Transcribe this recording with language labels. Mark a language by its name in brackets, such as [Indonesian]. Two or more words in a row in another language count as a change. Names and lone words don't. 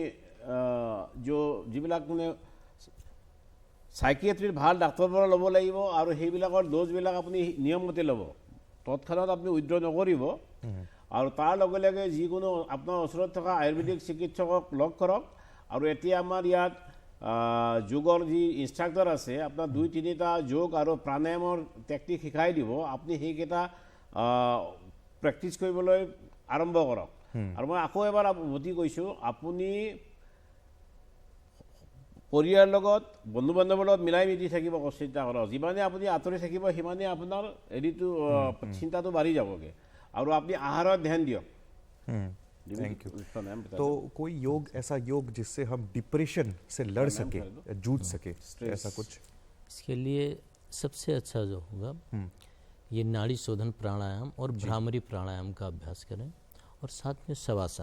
[Assamese] যিবিলাক মানে সাইকিয়াট্ৰিৰ ভাল ডাক্তৰৰ পৰা ল'ব লাগিব আৰু সেইবিলাকৰ ড'জবিলাক আপুনি নিয়মমতে ল'ব তৎক্ষণাত আপুনি উইথড্ৰ নকৰিব আৰু তাৰ লগে লগে যিকোনো আপোনাৰ ওচৰত থকা আয়ুৰ্বেদিক চিকিৎসকক লগ কৰক আৰু এতিয়া আমাৰ ইয়াত যোগৰ যি ইনষ্ট্ৰাক্টৰ আছে আপোনাৰ 2-3টা যোগ আৰু প্ৰাণায়ামৰ টেকনিক শিকাই দিব আপুনি সেইকেইটা প্ৰেক্টিছ কৰিবলৈ আৰম্ভ কৰক আৰু মই আকৌ এবাৰ উভতি কৈছোঁ আপুনি পৰিয়ালৰ লগত বন্ধু বান্ধৱৰ লগত মিলাই মিলি থাকিব চিন্তা কৰক যিমানে আপুনি আঁতৰি থাকিব সিমানে আপোনাৰ হেৰিটো চিন্তাটো বাঢ়ি যাবগৈ আৰু আপুনি আহাৰত ধ্যান দিয়ক [English] thank you [Hindi] तो कोई योग ऐसा योग जिससे हम डिप्रेशन से लड़ सके जूझ सके ऐसा कुछ इसके लिए सबसे अच्छा जो होगा ये नाड़ी शोधन प्राणायाम और भ्रामरी प्राणायाम का अभ्यास करें और साथ में शवासन